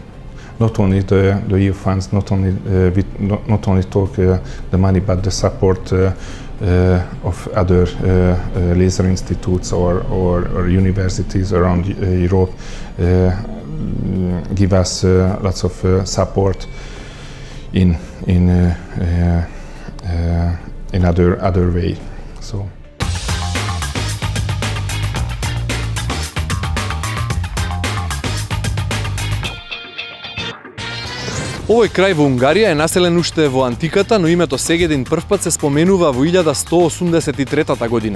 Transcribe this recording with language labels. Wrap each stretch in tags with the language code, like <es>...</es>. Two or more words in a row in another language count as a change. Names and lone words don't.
<en>Not only the EU funds, not only talk the money, but the support of other laser institutes or universities around Europe give us lots of support in other way. So.</en> <mk>Овој крај во Унгарија е населен уште во антиката, но името Сегедин првпат се споменува во 1183 година.</mk>